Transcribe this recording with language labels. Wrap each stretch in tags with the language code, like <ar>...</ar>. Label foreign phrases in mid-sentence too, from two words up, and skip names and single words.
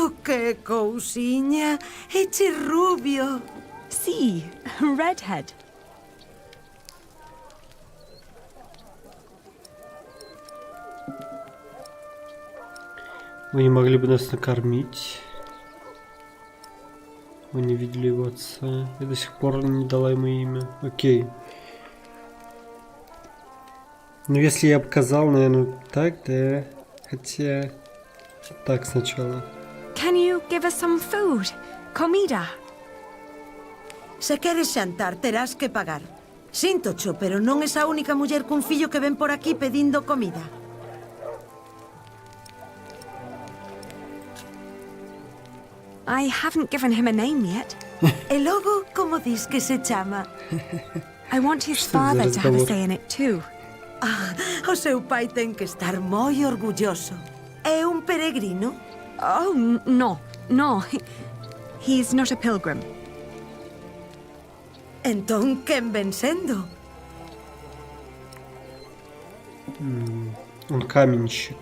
<gl>¡Qué cousiña! ¡Eche rubio!</gl> <en>Sí, redhead.</en> <ru>Вы не могли бы нас накормить? Вы не видели его отца. Я до сих пор не дала ему имя. Окей. Ну, если я показал, наверное, так, да. Хотя... Так sначала.</ru> <en>Can you give us some food?</en> <gl>Comida. Se queres xantar, terás que pagar. Síntocho, pero non es a única muller cun fillo que ven por aquí pedindo comida.</gl> <en>I haven't given him a name yet.</en> <gl>E logo, como dis que se chama?</gl> <en>I want his father to have a say in it too.</en> <gl>Ah, o seu pai ten que estar moi orgulloso. É un peregrino? Oh, no.</gl> <en>He's not a pilgrim.</en> <gl>Entón, quen ven sendo?</gl> <ru>Он каменщик.</ru>